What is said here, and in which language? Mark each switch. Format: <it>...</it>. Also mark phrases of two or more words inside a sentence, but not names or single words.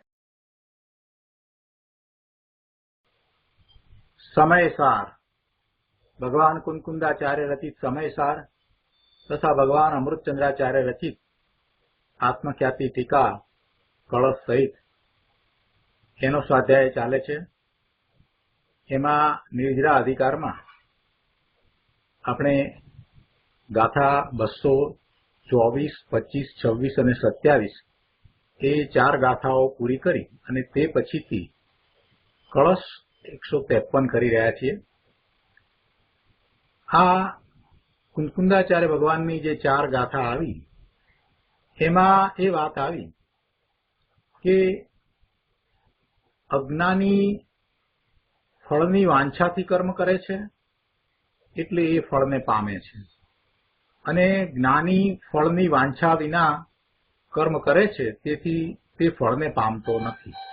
<gu>સમયસાર ભગવાન કુંકુંદાચાર્ય રચિત સમયસાર તથા ભગવાન અમૃતચંદ્રાચાર્ય રચિત આત્મખ્યાતિ ટીકા કલશ સહિત એનો સ્વાધ્યાય ચાલે છે। એમાં નિર્જરા અધિકાર માં આપણે ગાથા 224, 25, 26 અને 27 એ ચાર ગાથાઓ પૂરી કરી અને તે પછીથી કળશ 153 કરી રહ્યા છીએ। આ કુંકુંદાચાર્ય ભગવાનની જે ચાર ગાથા આવી એમાં એ વાત આવી કે અજ્ઞાની ફળની વાંછાથી કર્મ કરે છે એટલે એ ફળને પામે છે અને જ્ઞાની ફળની વાંછા વિના કર્મ કરે છે તેથી તે ફળને પામતો નથી।</gu>